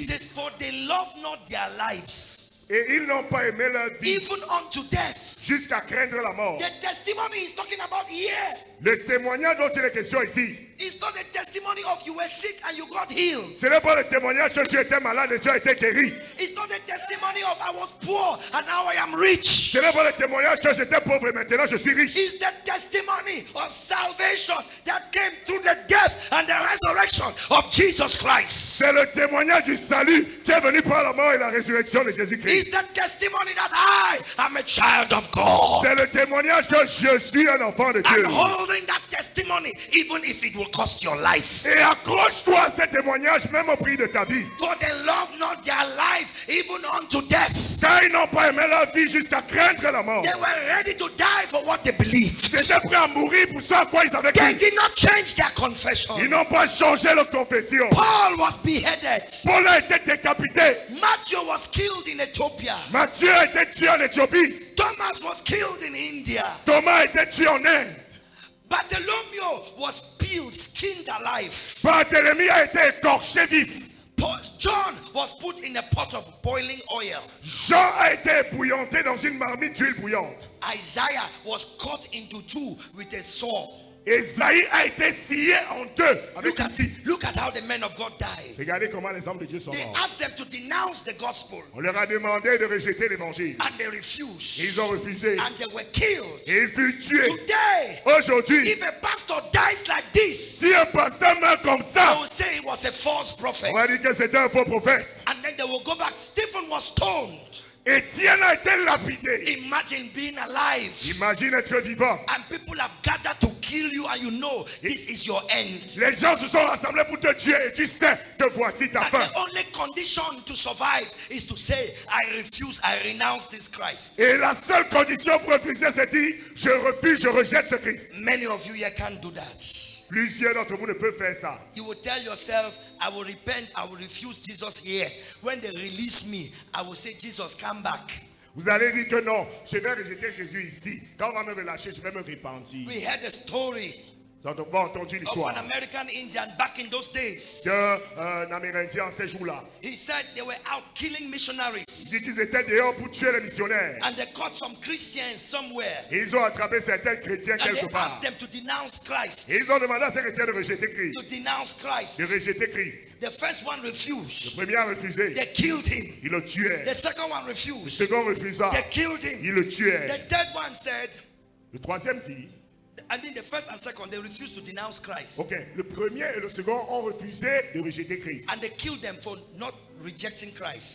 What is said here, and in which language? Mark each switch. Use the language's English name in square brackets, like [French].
[English] says, for they love not their lives, [French] Et ils n'ont pas aimé leur vie [English] even unto death. [French] jusqu'à craindre la mort. [English] The testimony he's talking about here [French] Le témoignage dont il est question ici, [English] is not the testimony of you were sick and you got healed. [French] ce n'est pas le témoignage que tu étais malade et tu as été guéri. [English] It's not the testimony of I was poor and now I am rich. [French] Ce n'est pas le témoignage que j'étais pauvre et maintenant je suis riche. [English] It's the testimony of salvation that came through the death and the resurrection of Jesus Christ. [French] C'est le témoignage du salut qui est venu par la mort et la résurrection de Jésus-Christ. [English] It's the testimony that I am a child of God. [French] C'est le témoignage que je suis un enfant de Dieu. [English] And holding that testimony, even if it will cost your life. [French] Et accroche-toi à ce témoignage même au prix de ta vie. [English] For they love not their life, even unto death. [French] Car ils n'ont pas aimé leur vie jusqu'à craindre la mort. [English] They were ready to die for what they believed. [French] Ils étaient prêts à mourir pour ce à quoi ils avaient [English] They [French] cru. [English] did not change their confession. [French] Ils n'ont pas changé leur confession. [English] Paul was beheaded. [French] Paul a été décapité. [English] Matthew was killed in Ethiopia. [French] Matthieu a été tué en Éthiopie. [English] Thomas was killed in India. [French] Thomas a été tué en Inde. [English] Bartholomew was peeled, skinned alive. [French] Barthélemy a été écorché vif. [English] John was put in a pot of boiling oil. [French] Jean a été ébouillanté dans une marmite d'huile bouillante. [English] Isaiah was cut into two with a saw. [French] Esaïe a été scié en deux avec une scie. [English] Look at how the men of God died. [French] Regardez comment les hommes de Dieu sont [English] They [French] morts. [English] asked them to denounce the gospel [French] On leur a demandé de rejeter l'évangile. [English] and they refused. [French] Et ils ont refusé. [English] And they were killed. [French] Et ils furent tués. [English] Today, [French] Aujourd'hui, [English] if a pastor dies like this, [French] si un pasteur meurt comme [English] they [French] ça, [English] will say he was a false prophet. [French] on va dire que c'était un faux prophète. [English] And then they will go back. Stephen was stoned. [French] Étienne a été lapidé. [English] Imagine being alive. [French] Imagine être vivant. [English] And people have gathered to kill you, and you know this is your end. [French] Les gens se sont rassemblés pour te tuer et tu sais que voici ta [English] And [French] fin. [English] the only condition to survive is to say, I refuse, I renounce this Christ. [French] Et la seule condition pour refuser, c'est dire, je refuse, je rejette ce Christ. [English] Many of you here can't do that. [French] Plusieurs d'entre vous ne peuvent faire ça. [English] You will tell yourself, I will repent, I will refuse Jesus here. When they release me, I will say, Jesus, come back. [French] Vous allez dire que non, je vais rejeter Jésus ici. Quand on va me relâcher, je vais me repentir. [English] We heard a story [French] Vous avez entendu [English] of [French] l'histoire [English] an American Indian back in those days. [French] d'un Amérindien en ces jours-là. [English] He said they were out killing [French] Il [English] missionaries. [French] dit qu'ils étaient dehors pour tuer les missionnaires. [English] And they caught some Christians somewhere. [French] Et ils ont attrapé certains chrétiens [English] And [French] quelque [English] they [French] part. [English] asked them to denounce Christ. [French] Et ils ont demandé à ces chrétiens de rejeter [English] To [French] Christ. [English] denounce Christ. [French] De rejeter Christ. [English] The first one [French] Le [English] refused. [French] premier a refusé. [English] They killed him. [French] Il le tuait. [English] The second one [French] Le [English] refused. [French] second refusa. [English] They killed him. [French] Il le tuait. [English] The third one said, [French] Le troisième dit, [English] I mean the first and second, they refused to denounce Christ. [French] ok, le premier et le second ont refusé de rejeter Christ. [English] And they killed them for not rejecting Christ.